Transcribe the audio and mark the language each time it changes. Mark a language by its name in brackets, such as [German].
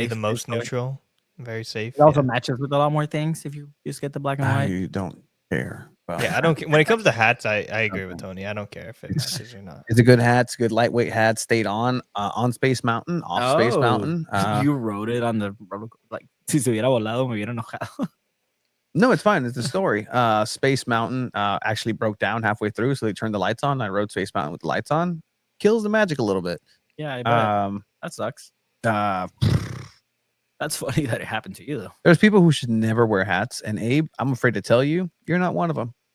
[English] safe. the very most safe. neutral. Very safe. It also yeah. matches with a lot more things if you just get the black and white. I don't care. Well, Yeah, I don't. When it comes to hats, I agree with Tony. I don't care if it matches or not. It's a good hat. It's a good lightweight hat. Stayed on Space Mountain, off Space Oh, Mountain. you wrote it on the like. [Spanish] Si se hubiera volado, me hubiera enojado. [English] No, it's fine. It's the story. Space Mountain actually broke down halfway through, so they turned the lights on. I rode Space Mountain with the lights on. Kills the magic a little bit. Yeah, I bet. That sucks. That's funny that it happened to you though. There's people who should never wear hats, and Abe, I'm afraid to tell you, you're not one of them.